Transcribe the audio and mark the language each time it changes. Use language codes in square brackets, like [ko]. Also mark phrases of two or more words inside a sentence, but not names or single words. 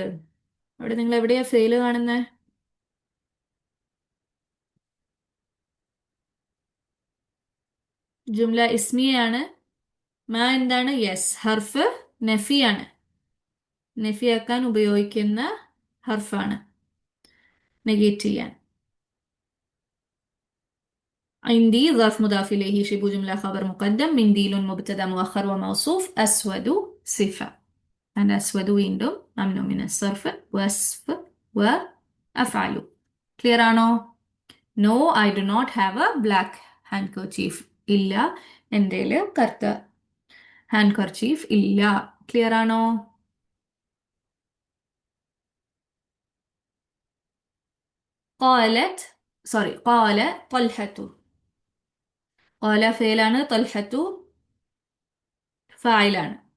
[ml] അവിടെ നിങ്ങൾ എവിടെയാ ഫെയില് കാണുന്നത്? ജുംല ഇസ്മിയാണ്. മാ എന്താണ്? യെസ്, ഹർഫ് നഫിയാണ്. നഫിയാക്കാൻ ഉപയോഗിക്കുന്ന ഹർഫാണ്, നെഗേറ്റ് ചെയ്യാൻ. [ar] عندي ظرف مضاف إليه شبه جملة خبر مقدم منديل مبتدأ مؤخر وموصوف أسود صفة. أنا أسود വീണ്ടും ممنوع من الصرف وصف وأفعل. [ml] clear ആണോ? [en] No, I do not have a black handkerchief. [ml] ഇല്ല, എൻ്റെ കറുത്ത handkerchief ഇല്ല. ക്ലിയർ ആണോ? [ar] قالت, sorry, قال طلحة. [ml] قال ഫെയിലാണ്, طلحة ഫായിലാണ്.